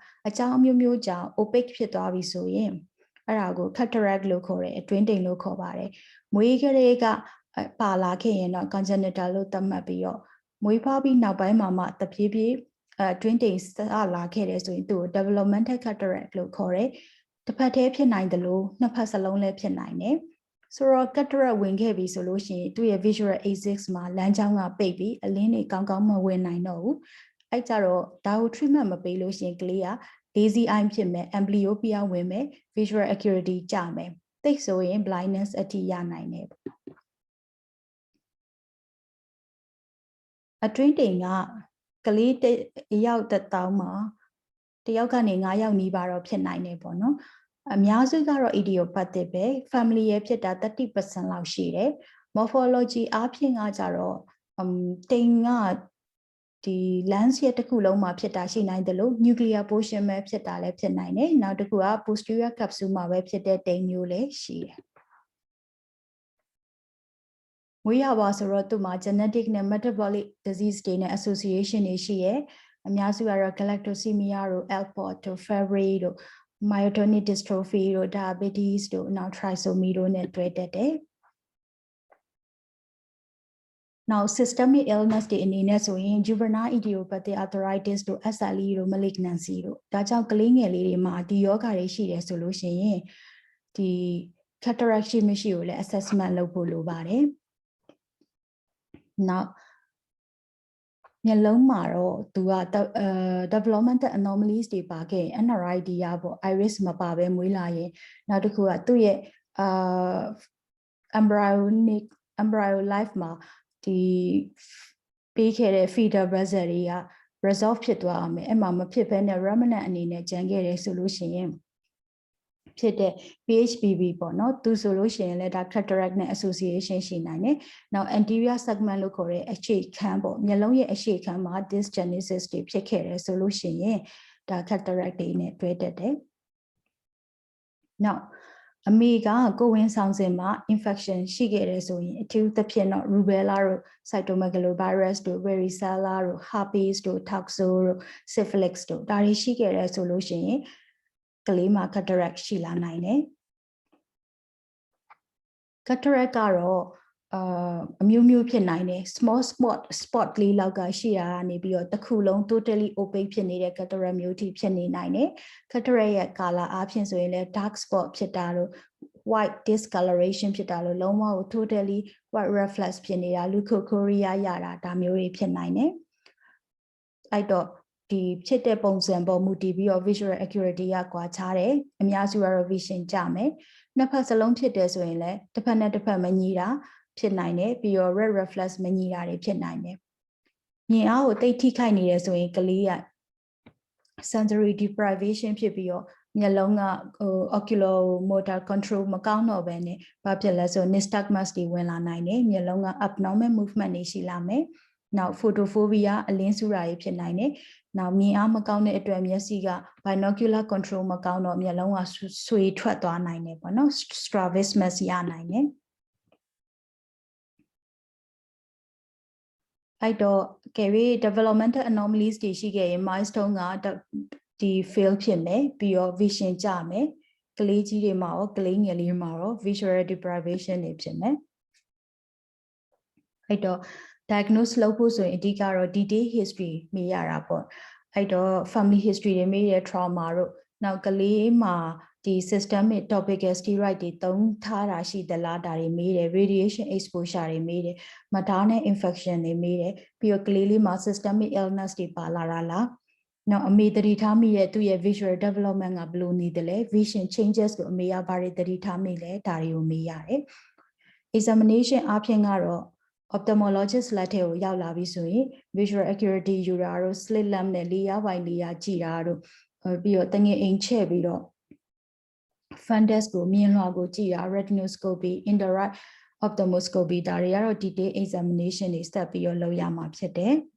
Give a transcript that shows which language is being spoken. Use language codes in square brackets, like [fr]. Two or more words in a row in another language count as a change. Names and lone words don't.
[my] အကြောင်းအမျိုးမျိုးကြောင့် opaque ဖြစ်သွားပြီဆိုရင်အဲ့ဒါကို cataract လို့ခေါ်တယ်အတွင်းတိမ်လို့ခေါ်ပါတယ်မွေးကလေးကပါလာခဲ့ရင်တော့ congenital လို့သတ်မှတ်ပြီးတော့မွေးဖွားပြီးနောက်ပိုင်းမှာမှတဖြည်းဖြည်းအတွင်းတိမ်စလာခဲ့တယ်ဆိုရင်သူ့ကို [en] developmental cataract [my] လို့ခေါ်တယ်တစ်ဖက်တည်းဖြစ်နိုင်တယ်လို့နှစ်ဖက်စလုံးလည်းဖြစ်နိုင်တယ်ဆိုတော့ cataract ဝင်ခဲ့ပြီဆိုလို့ရှိရင်သူ့ရဲ့ [en] visual axis [my] မှာလမ်းကြောင်းကပိတ်ပြီးအလင်းတွေကောင်းကောင်းမဝင်နိုင်တော့ဘူးအဲ့ကြတော့ဒါကို treatment မပေးလို့ရှိရင်ကလေးက [en] lazy eye [my] ဖြစ်မယ် amblyopia ဝင်မယ် [en] visual acuity [my] ကျမယ်သိဆိုရင် blindness အထိရနိုင်တယ် အတွင်းတိမ်ကကလေးတစ်ယောက်တစ်တောင်းမှာတစ်ယောက်ကနေ9ယောက်နီးပါတော့ဖြစ်နိုင်တယ်ပေါ့နော်အများစုကတော့ idiopathic ပဲ family ရဲ့ဖြစ်တာ30% လောက်ရှိတယ် morphology အားဖြင့်ကကြတော့တိမ်ကဒီ lens ရဲ့တစ်ခုလုံးမှာဖြစ်တာရှိနိုင်တယ်လို့ [en] nuclear portion [my] ပဲဖြစ်တာလည်းဖြစ်နိုင်တယ်နောက်တစ်ခုက [en] posterior capsule [my] မှာပဲဖြစ်တဲ့တိမ်မျိုးလည်းရှိတယ် မွေးရပါဆိုတော့သူ့မှာ genetic နဲ့ [en] metabolic disease [my] တွေနဲ့ association တွေရှိရဲ့အများစုကတော့ galactosemia တို့ Alport တို့ Fabry တို့ [en] myotonic dystrophy [my] တို့ diabetes တို့နောက် trisomy တို့နဲ့တွဲတက်တယ် နောက် [en] systemic illness [my] တွေအနေနဲ့ဆိုရင် [en] juvenile idiopathic arthritis [my] တို့ SLE တို့ malignancy တို့ဒါကြောင့်ကလေးငယ်လေးတွေမှာဒီယောဂါတွေရှိတယ်ဆိုလို့ရှိရင်ဒီ cataract ရှိမရှိကိုလည်း assessment လုပ်ဖို့လိုပါတယ်နောက်မျက်လုံးမှာတော့သူက [en] developmental anomalies [my] တွေပါခဲ့ရင် NRID ရပေါ့ iris မပါဘဲမွေးလာရင်နောက်တစ်ခုကသူ့ရဲ့ [en] embryo life [my] မှာဒီပေးခဲ့တဲ့ [en] feeder vessel [my] တွေက resolve ဖြစ်သွားအောင်အဲ့မှာမဖြစ်ဘဲနဲ့ remnant အနေနဲ့ကျန်ခဲ့တယ်ဆိုလို့ရှိရင်ဖြစ်တဲ့ PHBB ပေါ့နော်သူဆိုလို့ရှိရင်လည်းဒါ cataract နဲ့ association ရှိနိုင်တယ်။နောက် [en] anterior segment [my] လို့ခေါ်တဲ့အရှေ့ခန်းပေါ့မျက်လုံးရဲ့အရှေ့ခန်းမှာ dysgenesis တွေဖြစ်ခဲ့တယ်ဆိုလို့ရှိရင်ဒါ cataract တွေနဲ့တွဲတက်တယ်။ နောက်အမေကကိုဝင်ဆောင်စဉ်မှာ infection ရှိခဲ့တယ်ဆိုရင်အထူးသဖြင့်တော့ rubella တို့ cytomegalovirus တို့ varicella တို့ herpes တို့ toxo တို့ syphilis တို့ဒါတွေရှိခဲ့တယ်ဆိုလို့ရှိရင်ကလေးမှာ cataract ရှိလာနိုင်တယ် cataract ကတော့အမျိုးမျိုးဖြစ်နိုင်တယ် [en] small spot [my] လေးလောက်ကရှိတာကနေ ပြီးတော့တစ်ခုလုံး [en] totally opaque [my] ဖြစ်နေတဲ့ cataract မျိုးထိဖြစ်နေနိုင်တယ် cataract ရဲ့ color အားဖြင့်ဆိုရင်လည်း [en] dark spot [my] ဖြစ်တာလို့ [en] white discoloration [my] ဖြစ်တာလို့လုံးဝကို [en] totally white reflex [my] ဖြစ်နေတာ leukocoria ရတာဒါမျိုး တွေဖြစ်နိုင်တယ်အဲ့တော့ဒီဖြစ်တဲ့ပုံစံပေါ်မူတည်ပြီးတော့ [en] visual acuity [my] ကကွာခြားတယ်အများစုကတော့ vision ကြမယ်နှစ်ဖက်စလုံးဖြစ်တယ်ဆို ရင်လည်းတစ်ဖက်နဲ့တစ်ဖက်မညီတာဖြစ်နိုင်တယ်ပြီးတော့ [en] red reflex [my] မညီတာတွေဖြစ်နိုင်တယ်မြင်အားကိုတိတ် ထိခိုက်နေတယ်ဆိုရင်ကလေးက [en] sensory deprivation [my] ဖြစ်ပြီးတော့မျက်လုံးက [en] oculomotor control [my] မကောင်းတော့ဘဲနဲ့ဘာဖြစ်လဲဆို nystagmus တွေဝင်လာနိုင်တယ်မျက်လုံးက [en] abnormal movement [my] တွေရှိလာမယ်နောက် photophobia အလင်းစုတာတွေဖြစ်နိုင်တယ်နောက်မြင်အားမကောင်းတဲ့အတွက်မျက်စိက [en] binocular control [my] မကောင်းတော့မျက်လုံးကဆွေထွက်သွားနိုင်တယ်ပေါ့နော် strabismus ရနိုင်တယ် အဲ့တော့ကယ်ရီ [en] developmental anomalies [my] တွေရှိခဲ့ရင် milestone ကဒီ fail ဖြစ်မယ်ပြီးတော့ vision ကျမယ်ကလေးကြီးတွေမှာရောကလေးငယ်လေးမှာရော [en] visual deprivation [my] တွေဖြစ်မယ်အဲ့တော့ diagnose လုပ်ဖို့ဆိုရင်အဓိကတော့ [en] detail history [my] မေးရတာပေါ့အဲ့တော့ [en] family history [my] တွေမေးရ trauma တို့နောက်ကလေးမှာဒီ [en] systemic topical steroid [my] တွေသုံးထားတာရှိသလားဒါတွေမေးတယ် [en] radiation exposure [my] တွေ မေးတယ် [en] maternal infection [my] တွေမေးတယ်ပြီးတော့ကလေးလေးမှာ [en] systemic illness [my] တွေပါလာတာလားနောက်အမေသတိထားမိရဲ့သူ့ရဲ့ [en] visual development [my] ကဘယ်လိုနေတယ်လဲ [en] vision changes [my] ကိုအမေကဘာတွေသတိထားမိလဲဒါတွေကိုမေးရတယ် examination အပြင်ကတော့ ophthalmologist လက်ထဲကိုရောက်လာပြီဆိုရင် [en] visual acuity [my] ယူတာတို့ [en] slit lamp [my] နဲ့4 by 4ကြည့်တာတို့ပြီးတော့တငယ်အိမ်ချဲ့ပြီးတော့ fundus ကိုမြင်လွှာကိုကြည့်တာ [en] retinoscopy indirect ophthalmoscopy [my] ဒါတွေကတော့ [en] detail examination [my] တွေဆက်ပြီးတော့လုပ်ရမှာဖြစ်တယ်